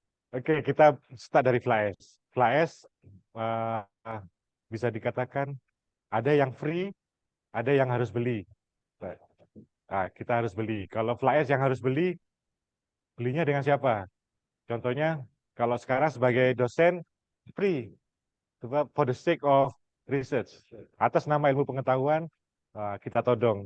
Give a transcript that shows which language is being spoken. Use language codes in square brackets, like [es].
[id] Oke, kita start dari fly ash. Fly ash bisa dikatakan ada yang free, ada yang harus beli. Nah, kita harus beli. Kalau fly ash yang harus beli, belinya dengan siapa? Contohnya, kalau sekarang sebagai dosen, free. [en] For the sake of research. [id] Atas nama ilmu pengetahuan, kita todong.